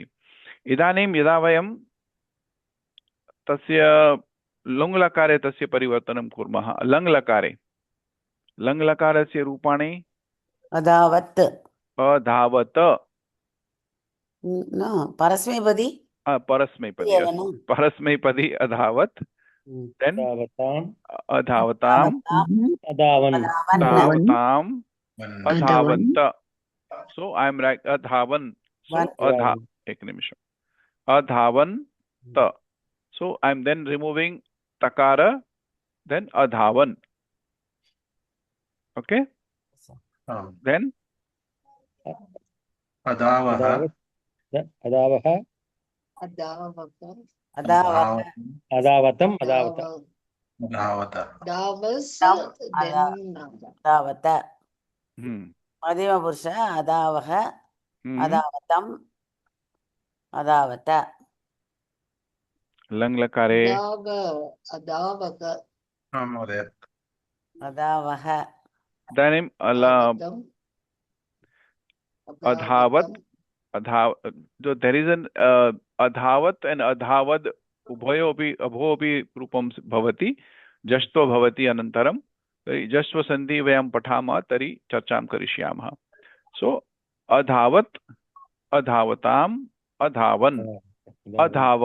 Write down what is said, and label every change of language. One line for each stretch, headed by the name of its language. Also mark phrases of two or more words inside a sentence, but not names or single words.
Sanskrit: इदानीं यदा वयं तस्य लुङ् लकारे तस्य परिवर्तनं कुर्मः, लङ् लकारे, लङ् लकारस्य रूपाणि अधावत्, अधावत, परस्मैपदी, परस्मैपदी, परस्मैपदी अधावत्, then धावताम् adhavatam, अधावन् धावताम,
English: One. adhavanta. So I am right, adhavan. So
Sanskrit: Adhavan. एक निमिष, adhavanta.
English: So I am then removing takara, then adhavan. Okay, then
Sanskrit: अदावः अदावः अदावक अदावतम् अदावत अधावत दावस अदा- अदावत मध्यमपुरुष अदावः अदावतम् अदावत लंग लकारे अदावक महोदय अदावः इदानीम् अधावत अधाव,
English: so there is an adhavat and adhavad
Sanskrit: उभयोपि अभोपि रूपं भवति, जष्ट्वो भवति अनन्तरं तर्हि जष्ट्व सन्धि वयं पठामः तर्हि चर्चां करिष्यामः. सो अधावत्, अधावताम्, अधावन्, अधावः.